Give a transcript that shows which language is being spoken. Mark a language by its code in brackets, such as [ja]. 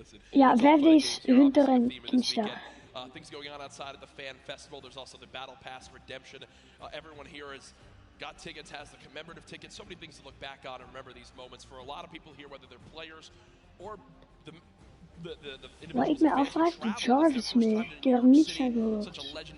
[nl] Ja, vijfde is Hunter en Kingstar. [en] Things going on outside of the fan festival. There's also the battle pass redemption. Everyone here has got tickets, has the commemorative tickets. So many things to look back on and remember these moments. For a lot of people here, whether they're players or the [nl] Waar ik me afvraag, die Jarvis mee. Ik heb er niets van gehoord.